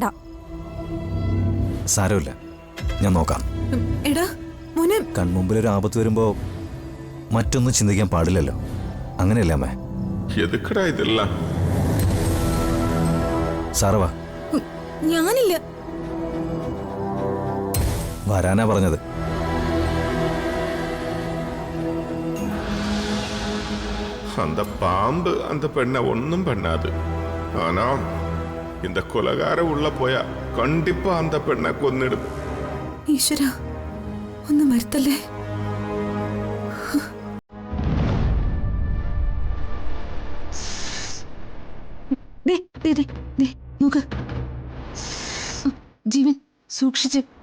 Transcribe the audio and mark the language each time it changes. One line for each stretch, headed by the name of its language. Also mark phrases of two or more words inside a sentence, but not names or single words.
Malayalam: സാരമില്ല, ഞാൻ നോക്കാം. എടാ മോനെ, കൺമുമ്പിലൊരു ആപത്ത് വരുമ്പോ മറ്റൊന്നും ചിന്തിക്കാൻ പാടില്ലല്ലോ. അങ്ങനെയല്ലേ അമ്മേ?
Tamil: எதுக்குடா இதெல்லாம்?
Malayalam: സാറ് വാ. ഞാനില്ല. വരാനാ പറഞ്ഞത്.
Tamil: அந்த பாம்பு அந்த பெண்ணை ஒன்றும் பண்ணாது. ஆனா இந்த கொலகார உள்ள போயா கண்டிப்பா அந்த பெண்ணை கொன்னிடுது.
Malayalam: ഈശ്വര, ഒന്നും വരുത്തല്ലേ. നോക്ക്, ജീവൻ സൂക്ഷിച്ച്.